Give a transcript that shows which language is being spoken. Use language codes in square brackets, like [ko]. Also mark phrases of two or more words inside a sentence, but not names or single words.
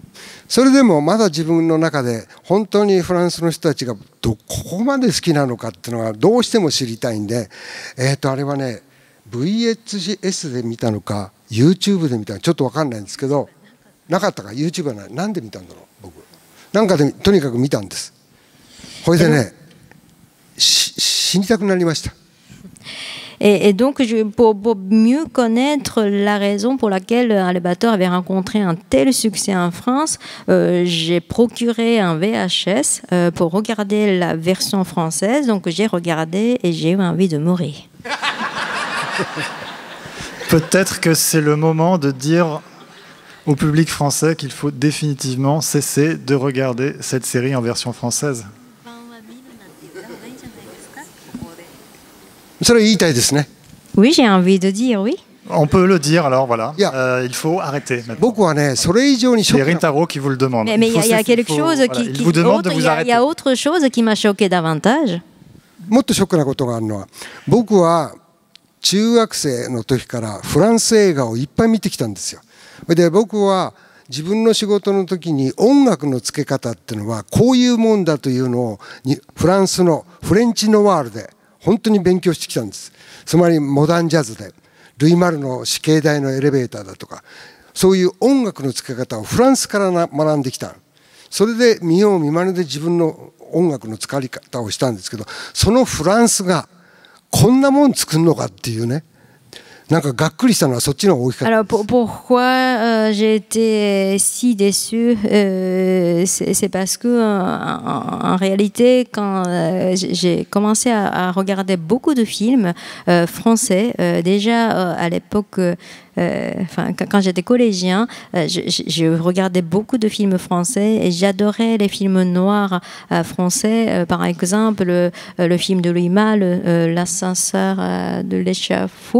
[ja] それでもまだ自分の中で本当にフランスの人たちがここまで好きなのかっていうのがどうしても知りたいんで、あれはね、 VHS で見たのか YouTube で見たのかちょっと分かんないんですけど、なかったか YouTube はなんで見たんだろう。僕なんかでとにかく見たんです。これでね、死にたくなりました。 [fr] Et donc, pour mieux connaître la raison pour laquelle Albator avait rencontré un tel succès en France, j'ai procuré un VHS pour regarder la version française. Donc, j'ai regardé et j'ai eu envie de mourir. Peut-être que c'est le moment de dire au public français qu'il faut définitivement cesser de regarder cette série en version française. [ja] それ言いたいですね。 [fr] Oui, j'ai envie de dire oui. On peut le dire alors, voilà. Il faut arrêter maintenant. C'est Rintaro qui vous le demande. Mais il y a quelque chose qui vous demande de vous arrêter. Il y a autre chose qui m'a choqué davantage. [ja] もっとショックなことがあるのは、僕は中学生の時からフランス映画をいっぱい見てきたんですよ。で僕は自分の仕事の時に音楽の付け方っていうのはこういうもんだというのをフランスのフレンチノワールで本当に勉強してきたんです。つまりモダンジャズでルイ・マルの死刑台のエレベーターだとか、そういう音楽の付け方をフランスから学んできた。それで見よう見まねで自分の音楽の使い方をしたんですけど、そのフランスがこんなもん作るのかっていうね、なんかがっくりしたのはそっちの方が大きかった。 [fr] Alors pourquoi j'ai été si déçue, c'est parce que en réalité quand j'ai commencé à regarder beaucoup de films français, déjà à l'époque, enfin quand j'étais collégien, je regardais beaucoup de films français et j'adorais les films noirs français, par exemple le film de Louis Malle, L'ascenseur de l'échafaud.